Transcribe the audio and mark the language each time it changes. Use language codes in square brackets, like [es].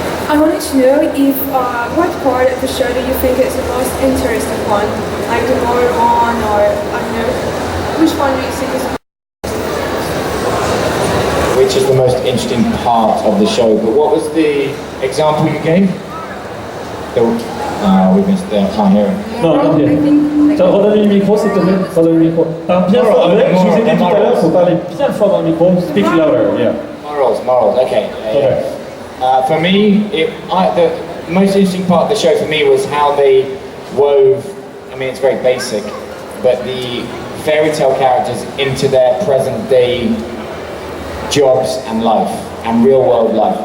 [en] I wanted to know if what part of the show do you think is the most interesting one, like the moral one, or I don't know, which one do you think is? Which is the most interesting part of the show? But what was the example you gave? We missed the can't hear it. [fr] Non, ok. Tiens, redonne le micro s'il te plaît. Redonne le micro. Parle bien fort. Je vous ai dit tout à l'heure, il faut parler bien fort dans le micro. [en] Speak louder, yeah. Morals, okay. For me, the most interesting part of the show for me was how they wove, I mean it's very basic, but the fairy tale characters into their present day jobs and life, and real world life.